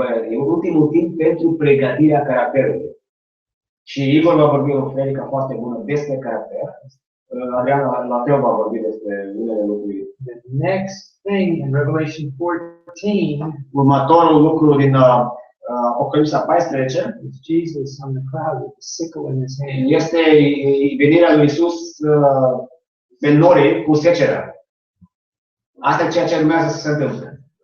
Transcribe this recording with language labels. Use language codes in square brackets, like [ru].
[ro] E ultimul timp pentru pregătirea caracterului. Și Igor va vorbi o predică foarte bună despre caracter. Adrian la fel va vorbi despre unele lucruri. [en] The next thing in Revelation 14 [ro] Următorul lucru din Apocalipsa 14 [en] is Jesus on the cloud with the sickle in his hand. [ro] este venirea lui Iisus pe nori cu secerea. Asta e ceea ce urmează să se întâmple.